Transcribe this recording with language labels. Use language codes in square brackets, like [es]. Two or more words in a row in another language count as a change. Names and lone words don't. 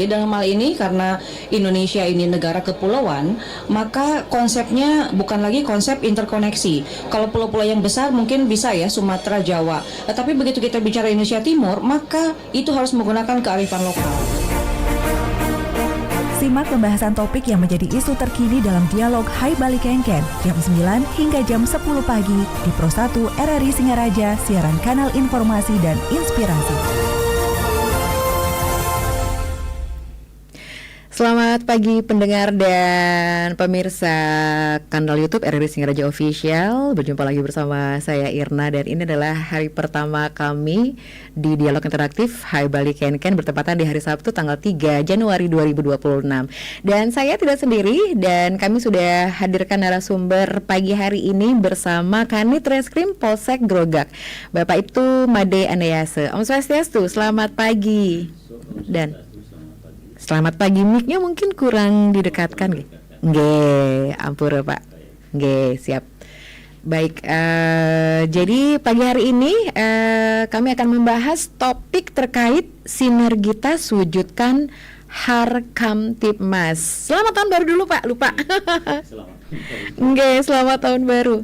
[id] Jadi dalam hal ini karena Indonesia ini negara kepulauan, maka konsepnya bukan lagi konsep interkoneksi. Kalau pulau-pulau yang besar mungkin bisa ya Sumatera, Jawa. Tapi begitu kita bicara Indonesia Timur, maka itu harus menggunakan kearifan lokal. Simak pembahasan topik yang menjadi isu terkini dalam dialog Hai Bali Kengken jam 9 hingga jam 10 pagi di Pro 1 RRI Singaraja, siaran kanal informasi dan inspirasi. Selamat pagi pendengar dan pemirsa kanal YouTube RRI Singaraja Official. Berjumpa lagi bersama saya Irna dan ini adalah hari pertama kami di Dialog Interaktif Hai Bali Kengken bertepatan di hari Sabtu tanggal 3 Januari 2026. Dan saya tidak sendiri dan kami sudah hadirkan narasumber pagi hari ini bersama Kanit Reskrim Polsek Grogak, Bapak Ibtu Made Andrease. Om Swastiastu, selamat pagi. Dan selamat pagi, mic-nya mungkin kurang didekatkan nggih. [ban] Nggih, ampura Pak. Nggih, [id] siap. Baik, jadi pagi hari ini kami akan membahas topik terkait sinergitas wujudkan Harkamtibmas. Selamat tahun baru dulu Pak, lupa. Nggih, selamat tahun baru.